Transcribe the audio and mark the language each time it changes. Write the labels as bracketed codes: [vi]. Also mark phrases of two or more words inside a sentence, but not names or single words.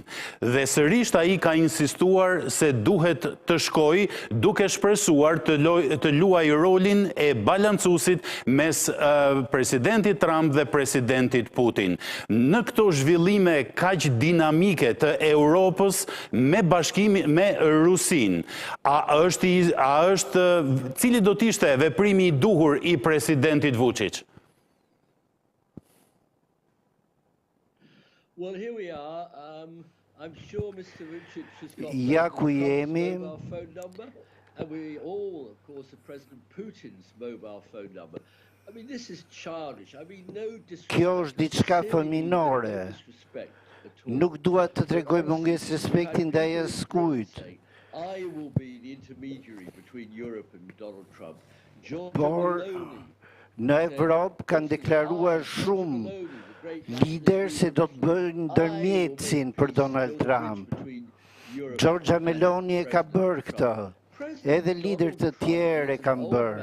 [sq] Dhe sërish ai ka insistuar se duhet të shkojë, duke shpresuar të luaj rolin e balancuesit mes presidentit Trump dhe presidentit Putin. Në këto zhvillime kaq dinamike të Europës me bashkimin me Rusin, cili do të ishte veprimi i duhur i presidentit Vučić? [en] Well, here we are. I'm sure Mr. Vučić has got [sq] Ja ku jemi. [en] mobile phone number, and we all, of course, have President Putin's mobile phone number. I mean, this is childish. I mean, no disrespect. [sq] Kjo është diçka fëminore. Nuk dua të tregoj mungesë respekti ndaj askujt. [en] I will be the intermediary between Europe and Donald Trump. [sq] Por në Evropë kanë deklaruar shumë lider se do të bëjnë ndërmjetësin për Donald Trump. Giorgia Meloni e ka bërë këtë, edhe lider të tjerë e kanë bërë.